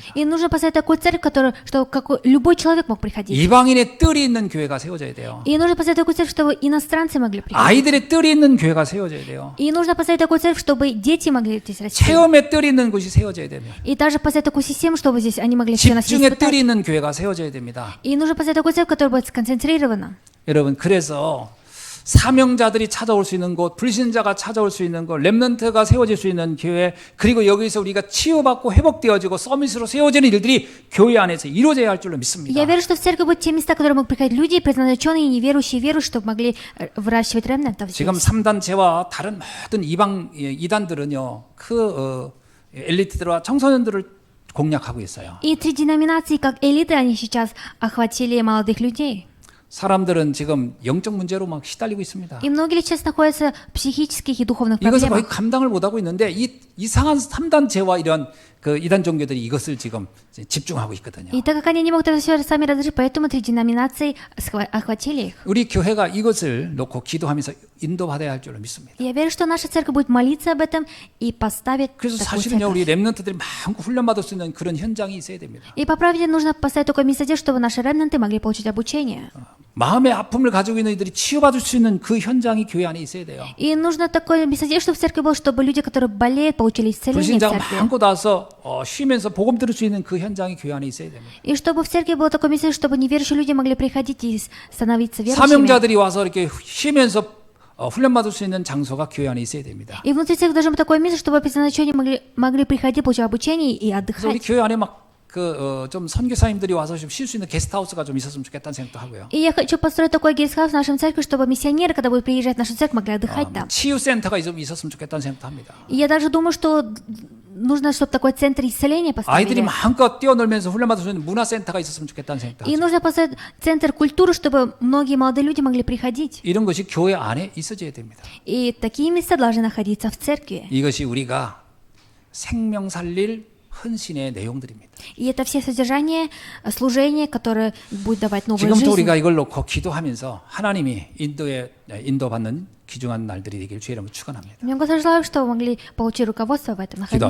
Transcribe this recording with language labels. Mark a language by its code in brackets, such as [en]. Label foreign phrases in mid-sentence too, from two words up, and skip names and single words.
[ru] И нужно поставить такую церковь, которую, что любой человек мог приходить. [ko] 이방인의 뜰이 있는 교회가 세워져야 돼요. [ru] И нужно поставить такую церковь, чтобы иностранцы могли приходить. [ko] 아이들의 뜰이 있는 교회가 세워져야 돼요. [ru] И нужно поставить такую церковь, чтобы дети могли здесь расти. [ko] 체험의 뜰이 있는 곳이 세워져야 됩니다. [ru] И также поставить такую систему, чтобы здесь они могли все нас [ko] 집중의 뜰이 [ru] испытать. [ko] 있는 교회가 세워져야 됩니다. [ru] И нужно поставить такую церковь, которая будет сконцентрирована. [ko] 여러분, 그래서 사명자들이 찾아올 수 있는 곳, 불신자가 찾아올 수 있는 곳, 렘넌트가 세워질 수 있는 교회, 그리고 여기서 우리가 치유받고 회복되어지고 서밋으로 세워지는 일들이 교회 안에서 이루어져야 할 줄로 믿습니다. [ru] Я верю, что в церковь будут те места, которые могут приходить люди, предназначенные, неверующие, верующие, чтобы могли выращивать ремнантов [ko] 지금 [ru] здесь. [ko] 3단체와 다른 모든 이단들은요, 엘리트들과 청소년들을 공략하고 있어요. [ru] И 3 деноминации, как элиты, они сейчас охватили молодых людей. [ko] 사람들은 지금 영적 문제로 막 시달리고 있습니다. [ru] И многие сейчас находятся в психических и духовных [ko] 이것을 거의 [ru] проблемах. [ko] 감당을 못하고 있는데 이 이상한 3단체와 이런 그 이단 종교들이 이것을 지금 집중하고 있거든요. [ru] И так как они не могут это все сами разрешить, поэтому 3 деноминации охватили их. [ko] 우리 교회가 이것을 놓고 기도하면서 인도받아야 할 줄로 믿습니다. [ru] Я верю, что наша церковь будет молиться об этом и поставит [ko] 그래서 [ru] такую [ko] 사실은요, 우리 [ru] церковь. [ko] 렘넌트들이 마음껏 훈련받을 수 있는 그런 현장이 있어야 됩니다. [ru] И по правде нужно поставить такое место, чтобы наши ремнанты могли получить обучение. [ko] 마음의 아픔을 가지고 있는 이들이 치유받을 수 있는 그 현장이 교회 안에 있어야 돼요. [ru] И нужно такое место, чтобы в церкви было, чтобы люди, которые болеют, получили исцеление в [ko] 불신자가 [ru] церкви. [ko] 마음껏 와서 가서 쉬면서 복음 들을 수 있는 그 현장이 교회 안에 있어야 됩니다. [ru] И чтобы в церкви было такое место, чтобы неверующие люди могли приходить и становиться верующими. [ko] 사명자들이 와서 이렇게 쉬면서 훈련 받을 수 있는 장소가 교회 안에 있어야 됩니다. [ru] И внутри церкви должно быть такое место, чтобы по назначению могли приходить, получать обучение и [ko] 그래서 우리 [ru] отдыхать. [ko] 교회 안에 막 좀 선교사님들이 와서 좀 쉴 수 있는 게스트하우스가 좀 있었으면 좋겠다는 생각도 하고요. [ru] И я хочу построить такой гестхаус в нашем церкви, чтобы миссионеры, когда будут приезжать в нашу церковь, могли отдыхать там. [ko] 치유센터가 좀 있었으면 좋겠다는 생각도 합니다. [ru] И я даже думаю, что нужно, чтобы такой центр исцеления [ko] 아이들이 [ru] поставили. [ko] 마음껏 뛰어놀면서 훈련 받을 수 있는 문화센터가 있었으면 좋겠다는 생각도 [ru] И [ko] 하죠. [ru] нужно поставить центр культуры, чтобы многие молодые люди могли приходить. [ko] 이런 것이 교회 안에 있어져야 됩니다. [ru] И такие места должны находиться в церкви. [ko] 이것이 우리가 생명 살릴 헌신의 내용들입니다. [ru] И это все содержание служения, которое будет давать новую [ko] 지금부터 [ru] жизнь. [ko] 우리가 이걸 놓고 기도하면서 하나님이 인도받는 귀중한 날들이 되길 주의 이름으로 축원합니다. [ru] Я Господи, желаю, что вы могли получить руководство в этом, находиться.